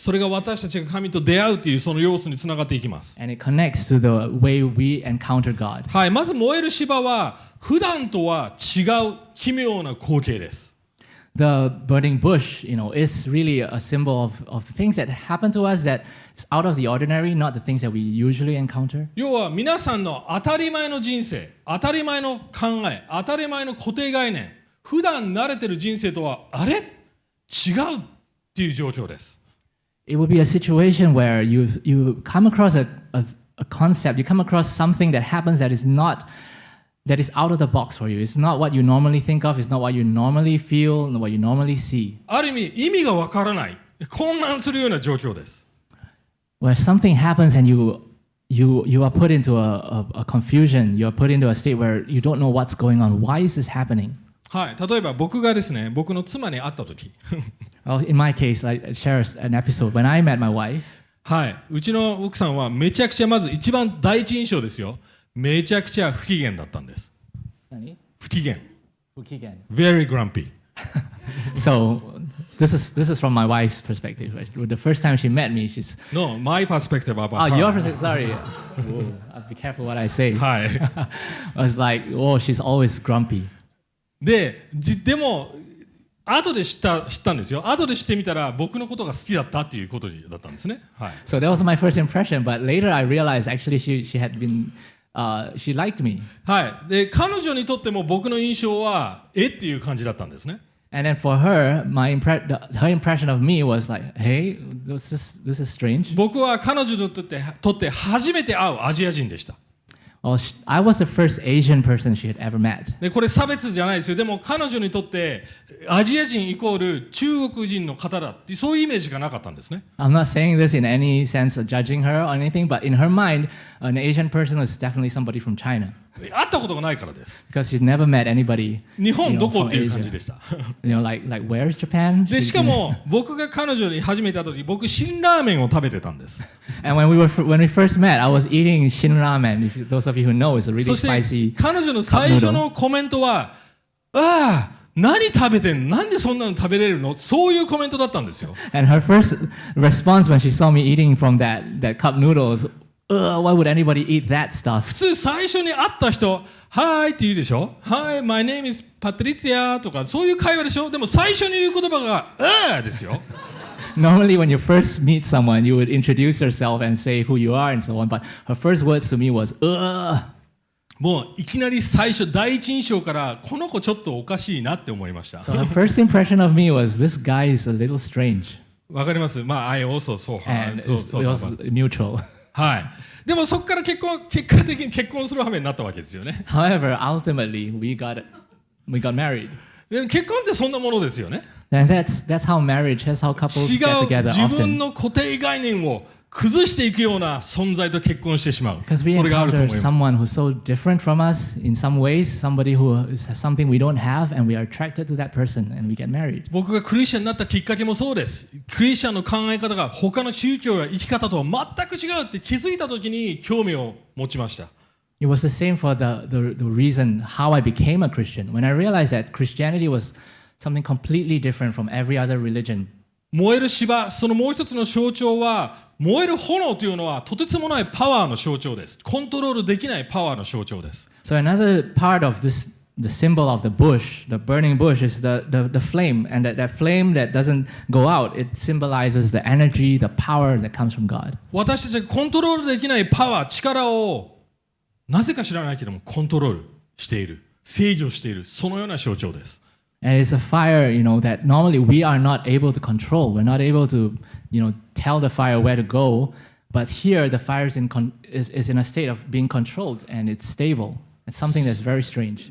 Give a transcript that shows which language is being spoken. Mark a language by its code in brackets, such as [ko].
[ja] それが私たちが神と出会うというその要素につながっていきます。 [en] And it connects to the way we encounter God. [ja] はい、まず燃える芝は普段とは違う奇妙な光景です。 [en] the burning bush, is really a symbol of things that happen to us that is out of the ordinary, not the things that we usually encounter. [ja] 要は皆さんの当たり前の人生、当たり前の考え、当たり前の固定概念、普段慣れてる人生とはあれ違うっていう状況です。 [en] It will be a situation where you come across a concept, you come across something that happens that is out of the box for you. It's not what you normally think of, it's not what you normally feel, not what you normally see. [ja] ある意味意味がわからない、混乱するような状況です。 [en] Where something happens and you are put into a confusion, you are put into a state where you don't know what's going on. Why is this happening? [ja] はい、例えば僕がですね、僕の妻に会った時 [en] Well, in my case, I share an episode. When I met my wife, [ja] はい、うちの奥さんはめちゃくちゃまず一番第一印象ですよ。めちゃくちゃ不機嫌だったんです。何？不機嫌。不機嫌。 [en] Very grumpy. So this is from my wife's perspective. Right? The first time she met me, she's No, my perspective about oh, her. your perspective. Sorry. Whoa, I'll be careful what I say. [ja] はい。 [en] I was like, oh, she's always grumpy. [ja] でも後で知ったんですよ。後で知ってみたら僕のことが好きだったっていうことだったんですね。はい。 [en] So that was my first impression, but later I realized actually she had been she liked me. [ja] はい。で彼女にとっても僕の印象はっていう感じだったんですね。 [en] And then for her, her impression of me was like, hey, this is strange. [ja] 僕は彼女にとって初めて会うアジア人でした。 [en] Well, I was the first Asian person she had ever met. [ja] でこれ差別じゃないですよ。でも彼女にとってアジア人イコール中国人の方だってそういうイメージがなかったんですね。 [en] I'm not saying this in any sense of judging her or anything, but in her mind, an Asian person was definitely somebody from China. [ja] 会ったことがないからです。 [en] Because she'd never met anybody. [ja] 日本どこっていう感じでした。 [en] like where's Japan? [ja] でしかも僕が彼女に初めて会った時、僕辛ラーメンを食べてたんです。 [en] And when we first met, I was eating shin ramen. Those of you who know, it's a really [ja] そして [en] spicy. [ja] 彼女の最初のコメントは、何食べてんの？なんでそんなの食べれるの？そういうコメントだったんですよ。 [en] And her first response when she saw me eating from that cup noodles, why would anybody eat that stuff? [ja] 普通最初に会った人、はいって言うでしょ。はい、 [en] my name is Patricia [ja] とかそういう会話でしょ。でも最初に言う言葉がですよ。 [en] Normally, when you first meet someone, you would introduce yourself and say who you are and so on. But her first words to me was, [ja] もういきなり最初第一印象からこの子ちょっとおかしいなって思いました。 [en] So her first impression of me was, this guy is a little strange. [ja] わかります。 [en] まあ、I also saw her. And it was mutual. [ja] はい。でもそこから結果的に結婚する羽目になったわけですよね。 [en] However, ultimately, we got married. [ja] でも結婚ってそんなものですよね。 [en] And that's how marriage, that's how couples get together [ja] 自分 [en] often. [ja] の固定概念を崩していくような存在と結婚してしまう。 [en] Because we [ja] それがあると [en] encounter [ja] 思います。 [en] someone who's so different from us in some ways, somebody who has something we don't have, and we are attracted to that person, and we get married. [ja] 僕がクリスチャンになったきっかけもそうです。クリスチャンの考え方が他の宗教や生き方とは全く違うって気づいた時に興味を持ちました。 [en] It was the same for the reason how I became a Christian. When I realized that Christianity was something completely different from every other religion. [ja] 燃える芝、そのもう一つの象徴は、燃える炎というのはとてつもないパワーの象徴です。コントロールできないパワーの象徴です。 [en] So another part of this, the symbol of the bush, the burning bush, is the flame. And that flame that doesn't go out, it symbolizes the energy, the power that comes from God. [ja] 私たちがコントロールできないパワー、力をなぜか知らないけどもコントロールしている、制御している、そのような象徴です。 [en] And it's a fire, that normally we are not able to control. We're not able to, tell the fire where to go. But here, the fire is in a state of being controlled, and it's stable. It's something that's very strange.